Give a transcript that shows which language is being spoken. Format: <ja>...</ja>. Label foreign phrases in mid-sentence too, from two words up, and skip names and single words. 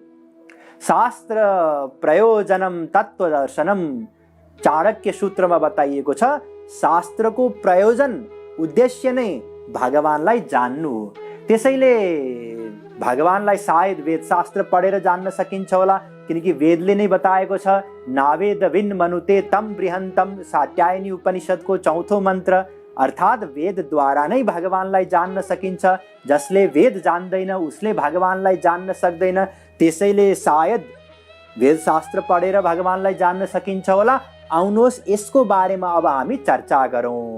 <sa>शास्त्र प्रयोजनम तत्त्वदर्शनम</sa> <ne>चाणक्य सूत्रमा बताइएको छ। शास्त्रको प्रयोजन, उद्देश्य नै भगवानलाई जान्नु हो। त्यसैले भगवानलाई सायद वेद शास्त्र पढेर जान्न सकिन्छ होला, किनकि वेदले नै बताएको छ</ne> <sa>नावेद विन मनुते तम बृहन्तम,</sa> <ne>साट्यायनी उपनिषदको 4औं मन्त्र। अर्थात् वेदद्वारा नै भगवानलाई जान्न सकिन्छ। जसले वेद जान्दैन उसले भगवानलाई जान्न सक्दैन। त्यसैले सायद वेद शास्त्र पढेर भगवानलाई जान्न सकिन्छ होला। आउनुहोस् यसको बारेमा अब हामी चर्चा गरौँ।</ne>